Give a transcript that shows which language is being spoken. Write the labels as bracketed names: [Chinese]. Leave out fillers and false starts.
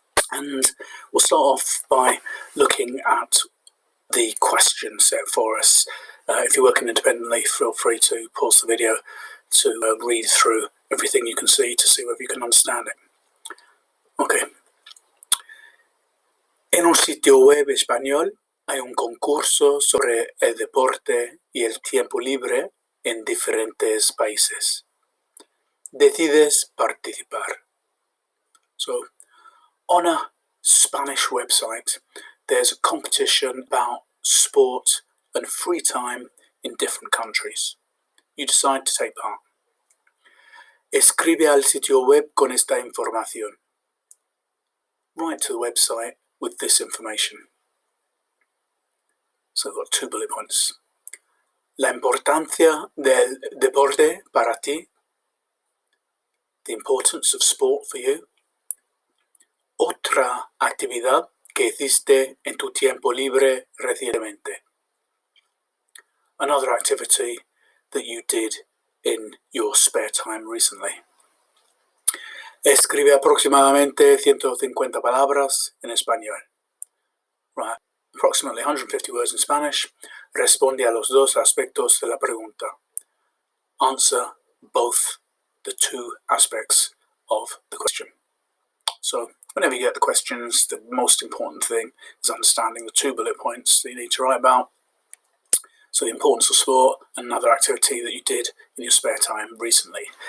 [English] And we'll start off by looking at the question set for us. If you're working independently, feel free to pause the video to read through everything you can see to see whether you can understand it. Okay. [Spanish] En un sitio web español hay un concurso sobre el deporte y el tiempo libre en diferentes países. Decides participar. [English] So, on a Spanish website, there's a competition about sport and free time in different countries. You decide to take part. [Spanish] Escribe al sitio web con esta información. [English] Write to the website with this information. So I've got 2 bullet points. [Spanish] La importancia del deporte para ti. [English] The importance of sport for you. [Spanish] Otra actividad que hiciste en tu tiempo libre recientemente. [English] Another activity that you did in your spare time recently. [Spanish] Escribe aproximadamente 150 palabras en español. [English] Right, approximately 150 words in Spanish. [Spanish] Responde a los dos aspectos de la pregunta. [English] Answer both the 2 aspects of the question. So, whenever you get the questions, the most important thing is understanding the 2 bullet points that you need to write about. So, the importance of sport, another activity that you did in your spare time recently.